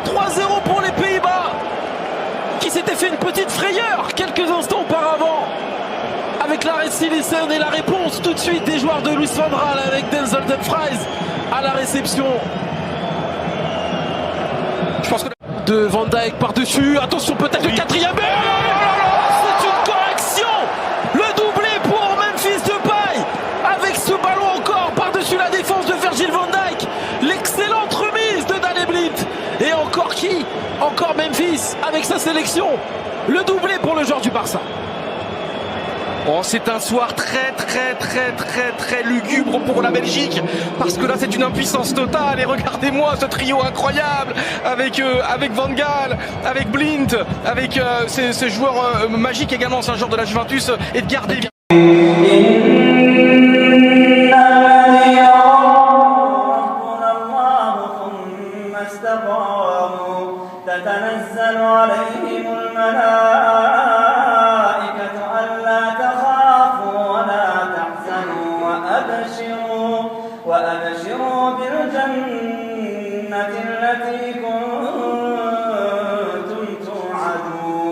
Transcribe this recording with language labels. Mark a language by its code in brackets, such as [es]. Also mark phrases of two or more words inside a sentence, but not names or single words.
[fr] 3-0 pour les Pays-Bas, qui s'était fait une petite frayeur quelques instants auparavant avec l'arrêt de Silesen et la réponse tout de suite des joueurs de Luis van Gaal avec Denzel Dumfries à la réception. Je pense que de Van Dijk par-dessus, attention peut-être le 4e but. C'est une correction, le doublé pour Memphis Depay avec ce ballon encore par-dessus la défense de Virgil van Dijk. L'excellente remise de Daley Blind. Et encore qui? Encore Memphis avec sa sélection. Le doublé pour le joueur du Barça. Oh, c'est un soir très lugubre pour la Belgique, parce que là c'est une impuissance totale. Et regardez-moi ce trio incroyable avec Van Gaal, avec Blind, avec ce joueur magique également, c'est un joueur de la Juventus, Edgar Davids. [ar] تتنزل عليهم الملائكة ألا تخافوا ولا تحزنوا وأبشروا بالجنة التي كنتم توعدون.